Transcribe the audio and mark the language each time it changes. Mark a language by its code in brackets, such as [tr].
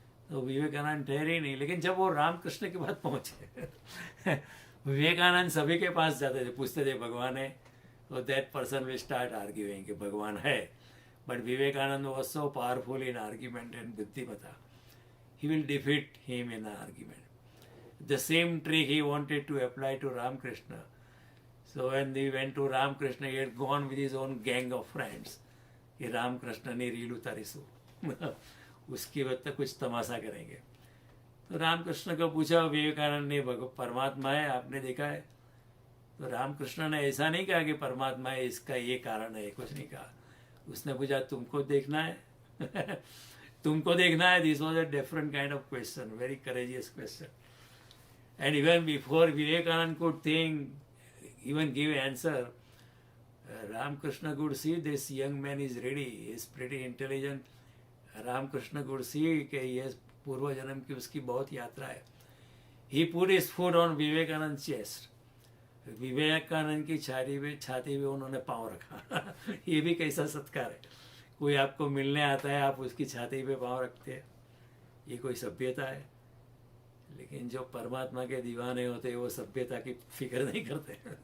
[hi] तो विवेकानंद ठहरे नहीं, लेकिन जब वो रामकृष्ण के पास पहुंचे विवेकानंद सभी के पास जाते थे, पूछते थे भगवान है, तो [en] that person will start arguing [hi] कि भगवान है। [en] But Vivekananda was so powerful in argument and बुद्धिमता, he will defeat him in an argument. The same trick he wanted to apply to Ramakrishna. So when they went to Ramakrishna, he had gone with his own gang of friends. [hi] कि रामकृष्ण ने reel उतारिसु उसकी वक्त तक कुछ तमाशा करेंगे। तो रामकृष्ण को पूछा विवेकानंद ने, परमात्मा है आपने देखा है? तो रामकृष्ण ने ऐसा नहीं कहा कि परमात्मा है इसका ये कारण है, कुछ नहीं कहा। उसने पूछा तुमको देखना है? तुमको देखना है? [en] This was a different kind of question, very courageous question. And even before Vivekananda could think, even give answer, Ramakrishna could see this young man is ready, he is pretty intelligent. Ramakrishna could see [hi] कि ये पूर्व जन्म की उसकी बहुत यात्रा है। [en] He put his foot on Vivekanand's chest. [hi] Vivekananda की छाती पे उन्होंने पाँव रखा। ये भी कैसा सत्कार है, कोई आपको मिलने आता है, आप उसकी छाती पे पाँव रखते हैं, ये कोई सभ्यता है? लेकिन जो परमात्मा के दीवाने होते हैं वो सभ्यता की फिक्र नहीं करते।